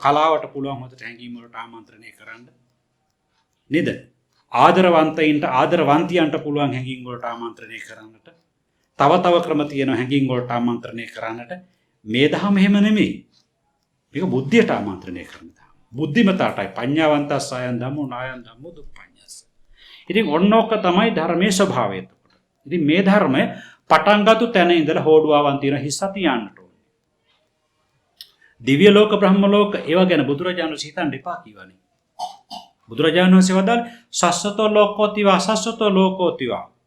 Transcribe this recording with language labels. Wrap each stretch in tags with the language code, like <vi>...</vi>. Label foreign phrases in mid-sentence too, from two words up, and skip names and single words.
<si>කලාවට පුළුවන් හොදට හැඟීම් වලට ආමන්ත්‍රණය කරන්න. නේද? ආදරවන්තයින්ට ආදරවන්තියන්ට පුළුවන් හැඟීම් වලට ආමන්ත්‍රණය කරන්නට. තව ක්‍රම තියෙනවා හැඟීම් වලට ආමන්ත්‍රණය කරන්නට. මේ දහම එහෙම නෙමෙයි. මේක බුද්ධියට ආමන්ත්‍රණය කරන දහම.</si> <pi>බුද්ධිමතාටයි පඤ්ඤාවන්තස් ආයන් ධම්මෝ නායන් ධම්මෝ දුප්පඤ්ඤස්.</pi> <si>ඉතින් ඔන්නෝක තමයි ධර්මයේ ස්වභාවය. ඉතින් මේ ධර්මය පටන් ගත්ත තැන ඉඳලා හෝඩුවාවන් තියෙන හිස්සති යන්නට ඕනේ. දිව්‍ය ලෝක බ්‍රහ්ම ලෝක ඒවා ගැන බුදුරජාණන් වහන්සේ හිතන්න එපා කියවනේ. බුදුරජාණන් වහන්සේ වදාළ</si> <pi>සස්සතෝ ලෝකෝතිවා සස්සතෝ ලෝකෝතිවා.</pi>